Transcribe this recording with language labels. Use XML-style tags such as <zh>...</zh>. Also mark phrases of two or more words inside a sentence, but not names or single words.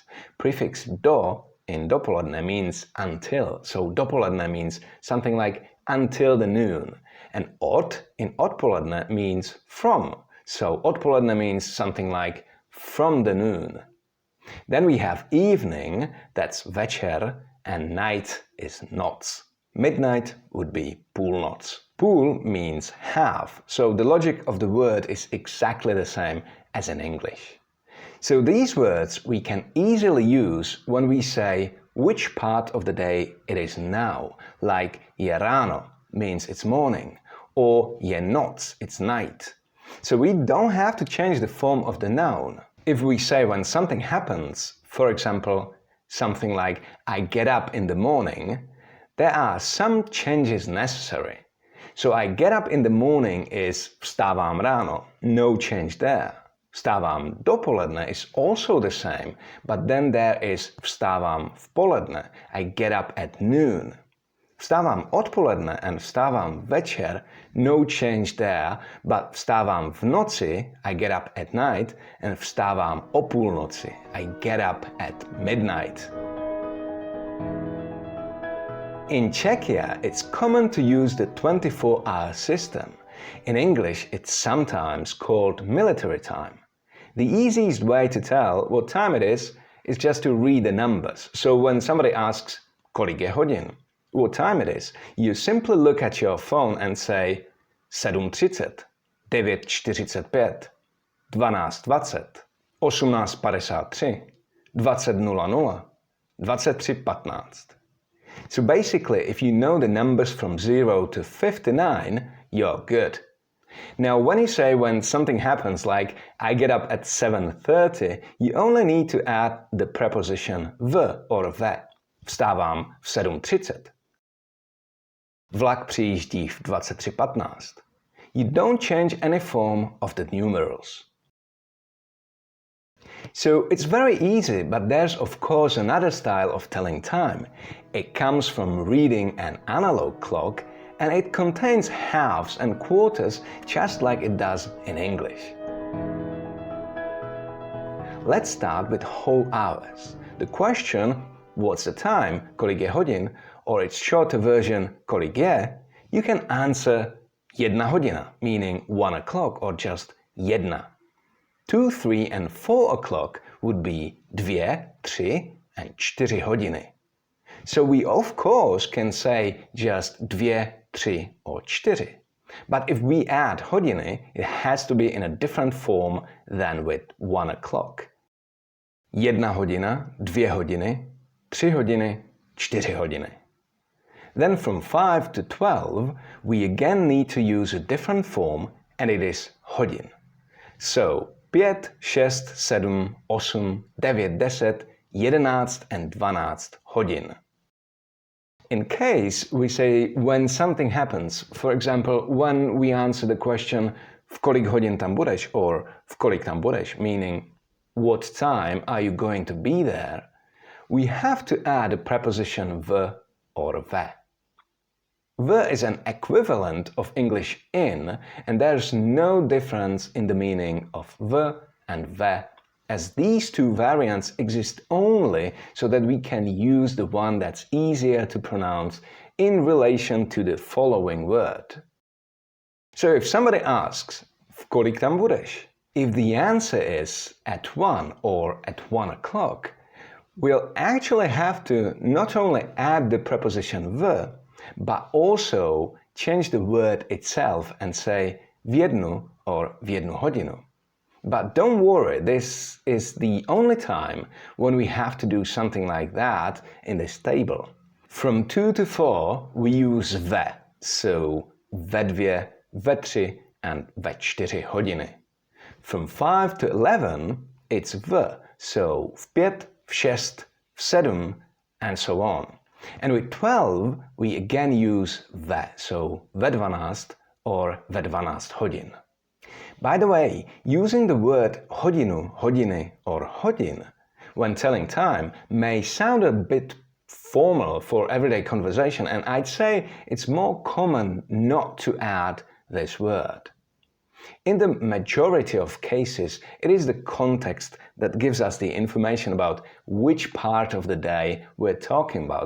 <en>Prefix do in dopoledne means until, so dopoledne means something like until the noon. And od in odpoledne means from, so odpoledne means something like from the noon. Then we have evening, that's večer, and night is noc. Midnight would be půlnoc. Půl means half, so the logic of the word is exactly the same as in English. So these words we can easily use when we say which part of the day it is now, like</en> <cs>je ráno</cs> <en>means it's morning, or</en> <cs>je noc,</cs> <en>it's night. So we don't have to change the form of the noun. If we say when something happens, for example, something like I get up in the morning, there are some changes necessary. So I get up in the morning is</en> <cs>vstávám ráno,</cs> <en>no change there.</en> <cs>Vstávám dopoledne</cs> <en>is also the same, but then there is</en> <cs>vstávám v poledne,</cs> <en>I get up at noon.</en> <cs>Vstávám odpoledne</cs> <en>and</en> <cs>vstávám večer,</cs> <en>no change there, but</en> <cs>vstávám v noci,</cs> <en>I get up at night, and</en> <cs>vstávám o půlnoci,</cs> <en>I get up at midnight. In Czechia, it's common to use the 24-hour system. In English, it's sometimes called military time. The easiest way to tell what time it is just to read the numbers. So when somebody asks,</en> <cs>kolik je hodin?</cs> <en>What time it is, you simply look at your phone and say 7:30, 9:45, 12:20, 18:53, 20:00, 23:15. So basically, if you know the numbers from 0 to 59, you're good. Now, when you say when something happens, like I get up at 7:30, you only need to add the preposition v or ve.</en> <cs>Vstávám v 7:30. Vlak přijíždí v 23:15.</cs> <en>You don't change any form of the numerals. So it's very easy, but there's of course another style of telling time. It comes from reading an analog clock and it contains halves and quarters just like it does in English. Let's start with whole hours. The question, what's the time,</en> <cs>kolik je hodin,</cs> <en>or its shorter version,</en> <cs>kolik je,</cs> <en>you can answer</en> <cs>jedna hodina,</cs> <en>meaning 1 o'clock, or just jedna. 2, 3 and 4 o'clock would be 2, 3 and 4 hodiny. So we of course can say just 2, 3 or 4. But if we add hodiny, it has to be in a different form than with 1 o'clock.</en> <cs>Jedna hodina, 2 hodiny, 3 hodiny, 4 hodiny.</cs> <en>Then from 5 to 12, we again need to use a different form and it is hodin. So 5, 6, 7, 8, 9, 10, 11 and 12 hodin. In case we say when something happens, for example, when we answer the question</en> <cs>v kolik hodin tam budeš</cs> <en>or</en> <cs>v kolik tam budeš,</cs> <en>meaning what time are you going to be there, we have to add a preposition v or ve. V is an equivalent of English in, and there's no difference in the meaning of v and ve, as these two variants exist only so that we can use the one that's easier to pronounce in relation to the following word. So if somebody asks,</en> <cs>v kolik tam budeš?</cs> <en>If the answer is at 1 or at 1 o'clock, we'll actually have to not only add the preposition v, but also change the word itself and say</en> <cs>v jednu</cs> <en>or</en> <cs>v jednu hodinu.</cs> <en>But don't worry, this is the only time when we have to do something like that in this table. From 2 to 4 we use ve, so</en> <cs>ve dvě, ve tři</cs> <en>and</en> <cs>ve čtyři hodiny.</cs> <en>From 5 to 11 it's v, so v 5, v 6, v 7 and so on. And with 12 we again use ve, so ve 12 or</en> <cs>ve 12 hodin.</cs> <en>By the way, using the word hodinu, hodiny or hodin when telling time may sound a bit formal for everyday conversation, and I'd say it's more common not to add this word. In the majority of cases, it is the context that gives us the information about which part of the day we're talking about.</en>